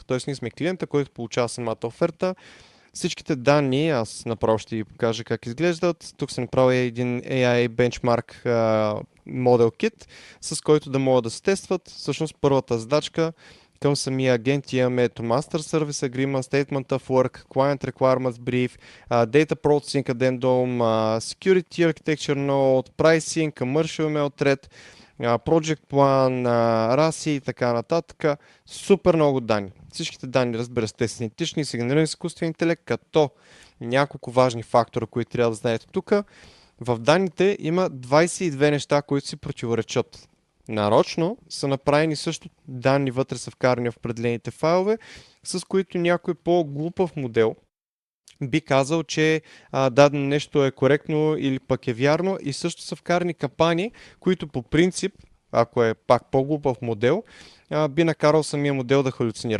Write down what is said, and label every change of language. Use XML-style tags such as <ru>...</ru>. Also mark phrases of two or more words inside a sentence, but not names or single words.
<bg>Тоест ние сме клиента, който получава самата оферта. Всичките данни, аз направо ще ви покажа как изглеждат. Тук съм направил един</bg> <en>AI Benchmark Model Kit,</en> <bg>с който да могат да се тестват. Всъщност първата задачка към самия агент имаме</bg> <en>Master Service Agreement, Statement of Work, Client Requirements Brief, Data Processing Addendum, Security Architecture Note, Pricing, Commercial Email Thread, Project Plan, RASI</en> <bg>и така нататък. Супер много данни. Всичките данни, разбира се, те са синтетични, са генерирани с изкуствен интелект, като няколко важни фактора, които трябва да знаете тук. В данните има 22 неща, които си противоречат. Нарочно са направени също данни вътре са вкарани в определените файлове, с които някой по-глупав модел би казал, че дадено нещо е коректно или пък е вярно и също са вкарани капани, които по принцип, ако е пак по-глупав модел, би накарал самия модел да халюцинира.</bg>